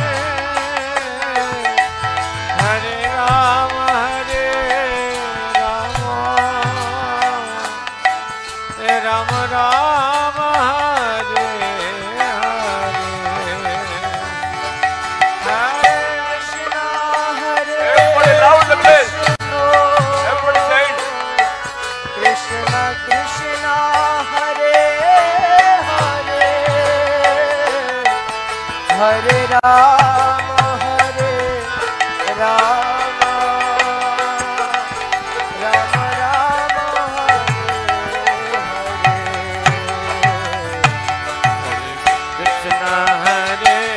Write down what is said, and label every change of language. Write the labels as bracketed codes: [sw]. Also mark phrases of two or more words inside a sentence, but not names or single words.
[sa] हरे राम राम राम हरे हरे कृष्ण हरे [en] Everybody loud the place. Everybody say it. [sa] कृष्ण कृष्ण हरे हरे हरे राम राम राम राम हरे कृष्ण हरे